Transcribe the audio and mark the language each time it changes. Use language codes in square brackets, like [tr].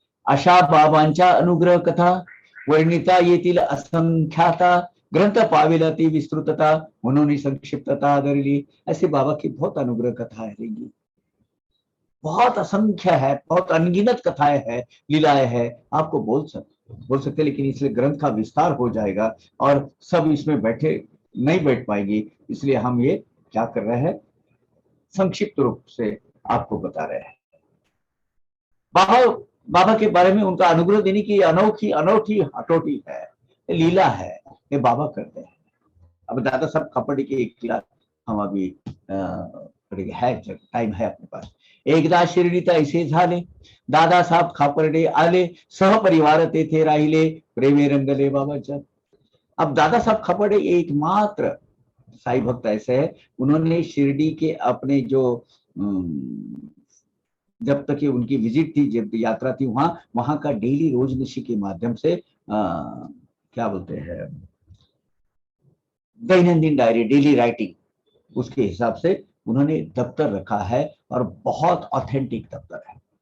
[mr] अशा बाबांच्या अनुग्रह कथा वर्णिता येतील असंख्याता, ग्रंथ पावेला ती विस्तृतता, म्हणून संक्षिप्तता आदरली। [hi] ऐसे बाबा की बहुत अनुग्रह कथा है, बहुत असंख्य है, बहुत अनगिनत कथाएं है, लीलाएं है, आपको बोल सकते, लेकिन इसलिए ग्रंथ का विस्तार हो जाएगा और सब इसमें नहीं बैठ पाएंगे, इसलिए हम ये क्या कर रहे हैं, संक्षिप्त रूप से आपको बता रहे हैं। बाबा के बारे में उनका अनुग्रह देने की अनोखी अनोखी हटोटी है, लीला है, ये बाबा करते हैं। अब दादा साहब खापर्डे की एक क्लास हम अभी है, टाइम है अपने पास। [mr] एकदा शिर्डीत ऐसे झाले, दादासाहेब खापर्डे आले, सहपरिवार तेथे राहिले, प्रेमे रंगले बाबाच्या। [hi] अब दादासाहेब खापर्डे एकमात्र साई भक्त ऐसे है, उन्होंने शिरडी के अपने जो जब तक उनकी विजिट थी, जब यात्रा थी, वहां का डेली रोजनिशी के माध्यम से क्या बोलते हैं, दैनंदिन डायरी, डेली राइटिंग, उसके हिसाब से उन्होंने दफ्तर रखा है, और बहुत ऑथेंटिक दफ्तर है।